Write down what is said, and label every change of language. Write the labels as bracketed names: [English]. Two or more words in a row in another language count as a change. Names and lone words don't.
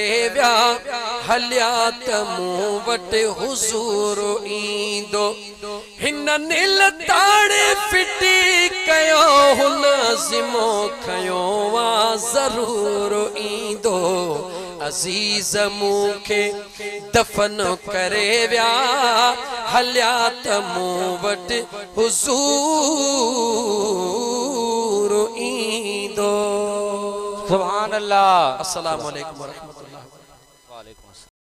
[Sindhi] व्या हलिया त मूं वट हुजूर ईंदो हिन नील ताड़े फिटी कयो हुन ज़िमो खयो वा ज़रूर ईंदो अजीज मुखे दफन करे व्या हलिया त मूं वट हुजूर ईंदो [Arabic] سبحان الله. السلام عليكم ورحمة الله. وعليكم السلام.